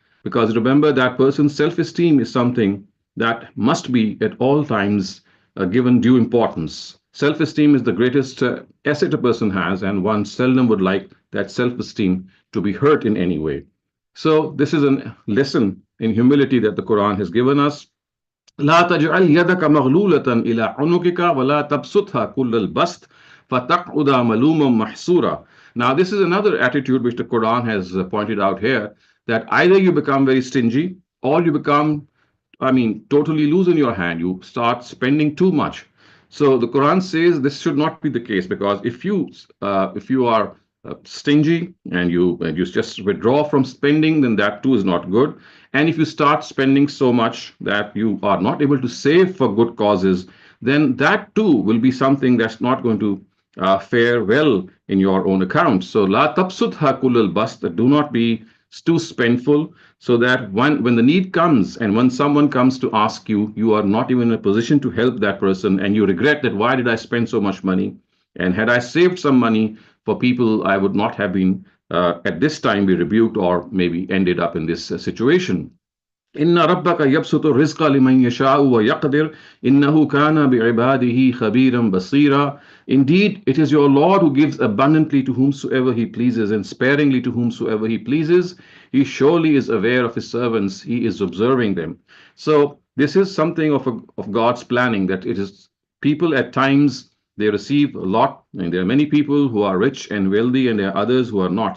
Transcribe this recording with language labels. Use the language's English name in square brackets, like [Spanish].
[English] Because remember, that person's self esteem is something that must be at all times given due importance. Self esteem is the greatest asset a person has, and one seldom would like that self esteem to be hurt in any way. So, this is a lesson in humility that the Quran has given us. [Arabic] لا تجعل يدك مغلولة إلى عنقك ولا تبسطها كل البسط فتقعد ملوما محسورا. [English] Now, this is another attitude which the Quran has pointed out here, that either you become very stingy or you become, totally loose in your hand. You start spending too much. So the Quran says this should not be the case, because if you are stingy and you just withdraw from spending, then that too is not good. And if you start spending so much that you are not able to save for good causes, then that too will be something that's not going to fare well in your own account. So [Arabic] la tabsutha kullal bast, [English] do not be too spendful, so that when the need comes and when someone comes to ask you, you are not even in a position to help that person, and you regret that why did I spend so much money? And had I saved some money for people, I would not have been at this time be rebuked or maybe ended up in this situation. [Arabic] إن ربك يبسط الرزق لمن يشاء ويقدر إنه كان بعباده خبيرا بصيرا. [English] Indeed, it is your Lord who gives abundantly to whomsoever he pleases and sparingly to whomsoever he pleases. He surely is aware of his servants. He is observing them. So this is something of God's planning, that it is people at times they receive a lot, and there are many people who are rich and wealthy, and there are others who are not.